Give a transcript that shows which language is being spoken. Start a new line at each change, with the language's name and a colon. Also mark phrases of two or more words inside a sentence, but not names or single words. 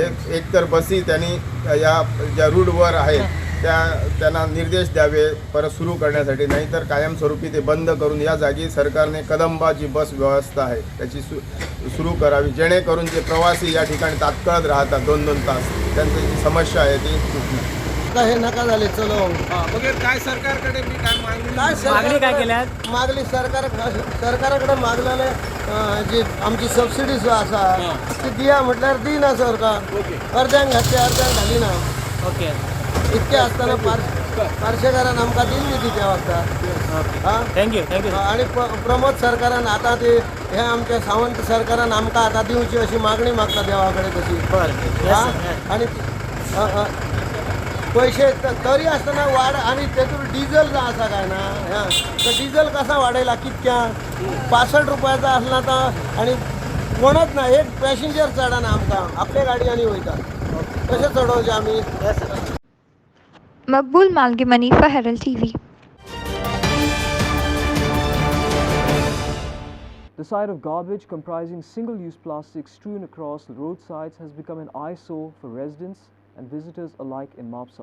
Marathi: एक तर बसी त्यांनी या ज्या रूटवर आहेत त्यांना निर्देश द्यावे परत सुरू करण्यासाठी, नाहीतर कायमस्वरूपी ते बंद करून या जागी सरकारने कदंबा जी बस व्यवस्था आहे त्याची सुरू करावी, जेणेकरून जे प्रवासी या ठिकाणी तात्काळ राहतात 2-2 तास त्यांची जी समस्या आहे ती सुटणार. हे नका झाले चलो काय सरकारकडे मी काय
Konkani: मागणी काय केल्यात मागली सरकाराकडे मागलेले जी आमची सबसिडीज आसा ती दिया म्हटल्यार दिना सरकार. अर्द्यांक घातली अर्द्यांक घाली ना. ओके. इतके असताना पार्शेकारान आमकां दिल्ली ती त्या वखदार. थँक्यू. आणि प्रमोद सरकारान आता ते हे आमच्या सावंत सरकारान आमकां आता दिवची अशी मागणी मागता देवा कडेन तशी. आणि पैसे तरी असताना वाड आणि त्यातून डिझेल असा काय ना तर डिझेल कसा वाढेला कितक्या 65 रुपयाचा असला तर आणि कोणच ना एक पॅसेंजर चढना आमकां आपल्या गाडयांनी वयता कशें चडोवचें आमी
English: Maqbool Malgimani for Herald TV. The sight of garbage comprising single-use plastic strewn across the roadsides has become an eyesore for residents and visitors alike in Mapsa.